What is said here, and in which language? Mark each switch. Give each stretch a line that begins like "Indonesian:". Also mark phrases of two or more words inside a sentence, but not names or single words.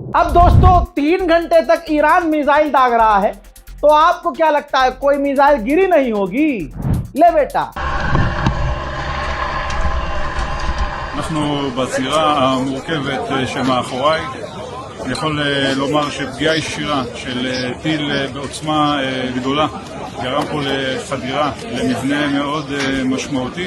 Hindi: अब दोस्तों 3 घंटे तक ईरान मिसाइल दाग रहा है, तो आपको क्या लगता है कोई मिसाइल गिरी नहीं होगी? ले बेटा।
Hebrew: אנחנו בזירה המורכבת שמאחוריי. אני יכול לומר שפגיעה ישירה של טיל בעוצמה גדולה גרם פה לחדירה למבנה מאוד משמעותי.